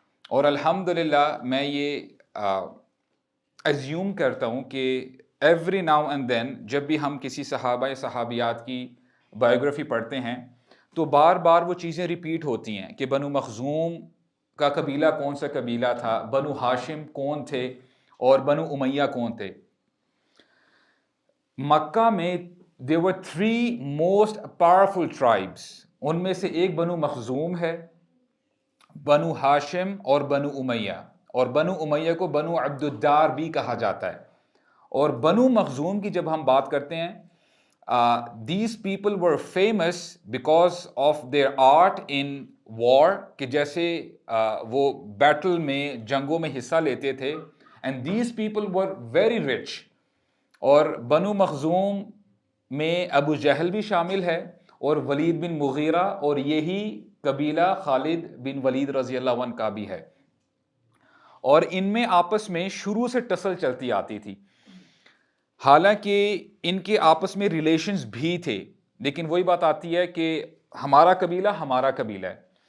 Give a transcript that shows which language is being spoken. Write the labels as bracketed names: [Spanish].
[Urdu] اور الحمدللہ میں یہ ایزیوم کرتا ہوں کہ [English] every now and then [Urdu] جب بھی ہم کسی صحابہ یا صحابیات کی بایوگرافی پڑھتے ہیں تو بار بار وہ چیزیں ریپیٹ ہوتی ہیں کہ بنو مخزوم کا قبیلہ کون سا قبیلہ تھا، بنو ہاشم کون تھے، اور بنو امیہ کون تھے. مکہ میں [English] there were 3 most powerful tribes. [Urdu] ان میں سے ایک بنو مخزوم ہے، بنو ہاشم اور بنو امیہ. اور بنو امیہ کو بنو عبد الدار بھی کہا جاتا ہے. اور بنو مخزوم کی جب ہم بات کرتے ہیں، [English] these people were famous because of their art in war، [Urdu] کہ جیسے وہ بیٹل میں، جنگوں میں حصہ لیتے تھے. [English] and these people were very rich. [Urdu] اور بنو مخزوم میں ابو جہل بھی شامل ہے اور ولید بن مغیرہ، اور یہی قبیلہ خالد بن ولید رضی اللہ عنہ کا بھی ہے. اور ان میں آپس میں شروع سے ٹسل چلتی آتی تھی. حالانکہ ان کے آپس میں ریلیشنز بھی تھے، لیکن وہی بات آتی ہے کہ ہمارا قبیلہ ہمارا قبیلہ ہے.